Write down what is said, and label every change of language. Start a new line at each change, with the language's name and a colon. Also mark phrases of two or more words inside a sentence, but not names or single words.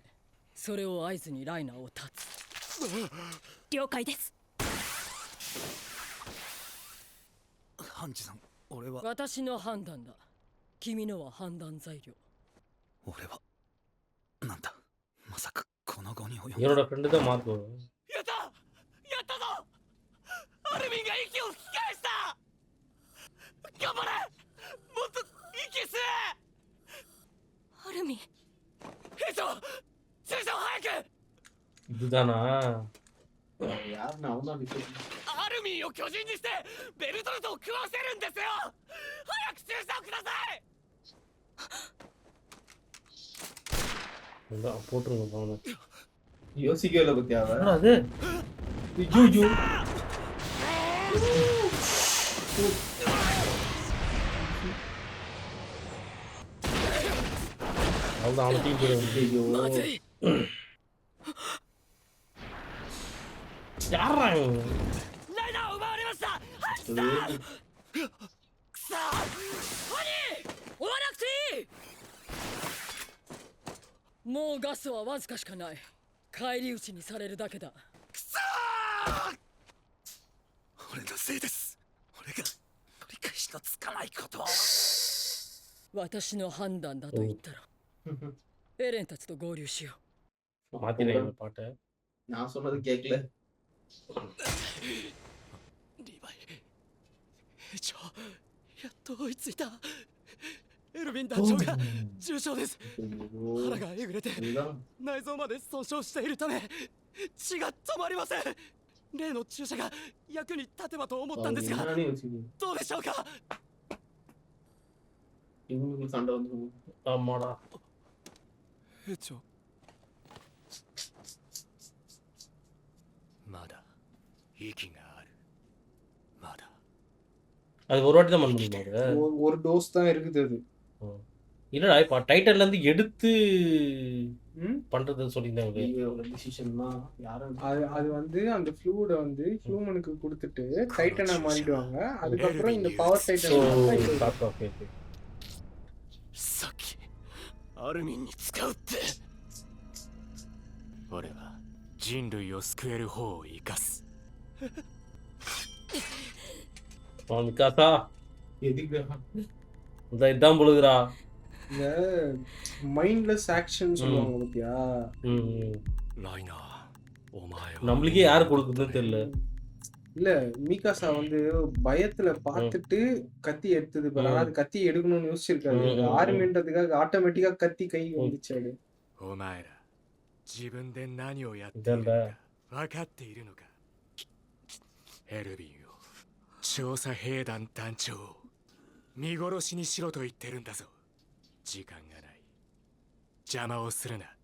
Japanese: それを合図にライナーを断つ。了解です。ハンジさん、俺は私の判断だ。君のは判断材料。俺はなんだ、まさかこの後に及んだ。
Tamil: என்னோட ஃப்ரெண்டு தான் மார்க்கோ.
Japanese: やったやったぞ。アルミンが息を吹き返した。頑張れ。もっと息吸え。アルミン、兵長、注射を早く。
Tamil: இதுதானா? யாருன்னு அவன் தான் நிற்க
Japanese: アルミンを巨人にしてベルトルトを食わせるんですよ。早く注射をください。
Tamil: இந்தா போட்டுருங்க அவனை. யோசிக்கல பத்தியா அவன்? என்னடா அது? ஐயோ. அவ்வளோ அவனை டீம் போயிடும்.
Japanese: まずい。
Tamil: யாரா இவன்?
Japanese: ライナーを奪われました。ハンジさん。くそー。ハニー、追わなくていい。もうガスはわずかしかない。返り討ちにされるだけだ。俺のせいです。俺が取り返しのつかないことを。私の判断だと言ったら、エレンたちと合流しよ
Tamil: மாத்திடுறேன் இந்த பாட்டை. நான் சொன்னது கேட்கல.
Japanese: リヴァイ兵長、やっと追いついた。エルヴィン団長が重傷です。
Tamil: ஐயோ,
Japanese: 腹がえぐれて
Tamil: இதுதான்
Japanese: 内臓まで損傷しているため血が止まりません。例の注射が役に立てばと思ったんですが、
Tamil: என்னன்னே யோசிக்கணும்.
Japanese: どうでしょうか。
Tamil: இவங்களுக்கு சண்டை வந்து ஆமாடா
Japanese: 兵長、まだ息がある。まだ
Tamil: அது ஒரு வாட்டி தான் பண்ண முடியுமா அது? ஒரு டோஸ் தான் இருக்குது அது. இல்லடா இப்போ டைட்டன்ல இருந்து எடுத்து ம்? பண்றதுன்னு சொல்லியிருந்தாங்க. டிசிஷன்னா யாரும் அது வந்து அந்த ஃப்ளூட வந்து ஹியூமனுக்கு கொடுத்துட்டு டைட்டனா மாறிடுவாங்க. அதுக்கப்புறம் இந்த பவர் ஸோ டைட்டன் ஓகே ஓகே.
Japanese: さっきアルミンに使うって。俺は人類を救える方を生かす。
Tamil: மிக்காசா எதுக்கு இந்த இதான் பொழுதுடா. இந்த
English: mindless action
Tamil: சொல்லுவாங்க பாத்தியா?
Japanese: ライナー、お前は
Tamil: நம்மளுக்கே யாரு கொடுக்குதுன்னு தெரியல. இல்ல மீகாசா வந்து பயத்துல பார்த்துட்டு கத்தி எடுத்தது பாரு. ஆனா அது கத்தி எடுக்கணும்னு யோசிச்சிருக்காரு. ஆர்மின்றதுக்காக ஆட்டோமேட்டிக்கா கத்தி கை வந்துச்சு அது.
Japanese: お前ら自分で何をやってい
Tamil: இதான்
Japanese: るのか分かっているのか。エルヴィンを調査兵団団長を見殺しにしろと言ってるんだぞ。時間がない。邪魔をするな。